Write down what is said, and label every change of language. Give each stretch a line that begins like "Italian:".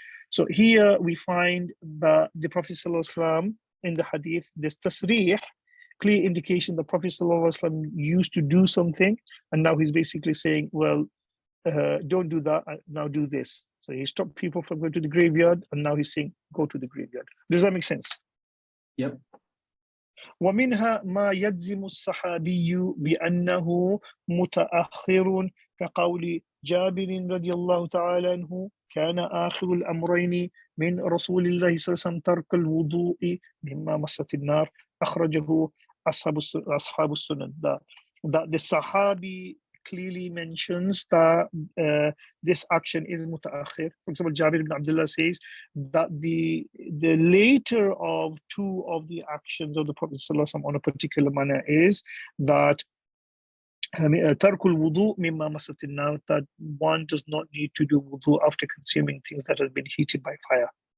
English: So here we find that the Prophet ﷺ in the hadith, this tasrih, clear indication the Prophet ﷺ used to do something, and now he's basically saying, well, don't do that, now do this. So he stopped people from going to the graveyard, and now he's saying, go to the graveyard. Does that make sense? Yep.
Arabic: ومنها ما يجزم الصحابي بأنه متأخر كقول جابر رضي الله تعالى عنه كان آخر الأمرين من رسول الله صلى الله عليه وسلم ترك الوضوء مما مست النار أخرجه أصحاب السنن.
English: That the Sahabi clearly mentions that this action is mutaakhir. For example, Jabir ibn Abdullah says that the later of two of the actions of the Prophet ﷺ on a particular manner is that
Arabic: tarkul wudu mimma masatin nar,
English: that one does not need to do wudu after consuming things that have been heated by fire.